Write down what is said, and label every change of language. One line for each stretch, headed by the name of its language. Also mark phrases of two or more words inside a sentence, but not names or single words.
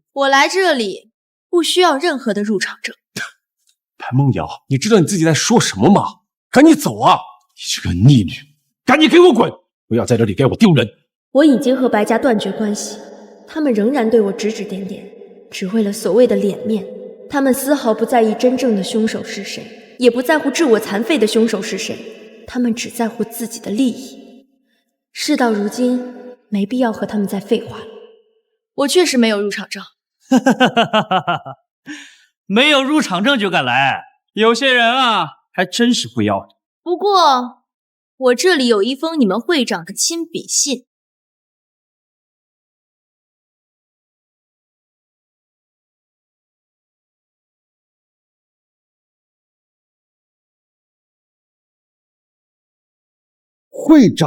Chinese: 我來這裡不需要任何的入場證。白夢瑤，你知道你自己在說什麼嗎？趕緊走啊！你這個逆女，趕緊給我滾！不要在這裡給我丟人！我已經和白家斷絕關係，他們仍然對我指指點點，只為了所謂的臉面。他們絲毫不在意真正的兇手是誰，也不在乎置我殘廢的兇手是誰，他們只在乎自己的利益。事到如今，沒必要和他們再廢話了。我確實沒有入場證。沒有入場證就敢來，有些人啊，還真是不要臉。不過，我這裡有一封你們會長的親筆信。會長，